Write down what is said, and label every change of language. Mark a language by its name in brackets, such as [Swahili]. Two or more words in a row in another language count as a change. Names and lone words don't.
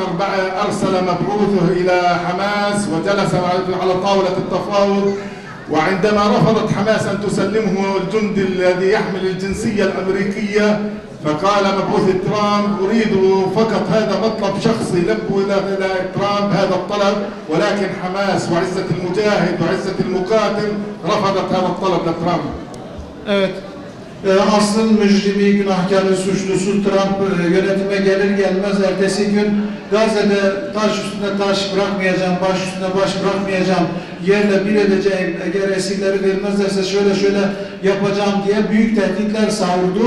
[Arabic] أرسل مبعوثه إلى حماس وجلس على طاولة التفاوض، وعندما رفضت حماس أن تسلمه الجندي الذي يحمل الجنسية الأمريكية فقال مبعوث ترامب أريد فقط هذا مطلب شخصي، لبوا إلى ترامب هذا الطلب، ولكن حماس وعزة المجاهد وعزة المقاتل رفضت هذا الطلب لترامب. [Turkish] Evet. Aslın mücrimi, günahkarı, suçlusu Trump yönetime gelir gelmez ertesi gün Gazze'de taş üstüne taş bırakmayacağım, baş üstüne baş bırakmayacağım, yerle bir edeceğim, eğer esirleri vermezlerse şöyle yapacağım diye büyük tehditler savurdu.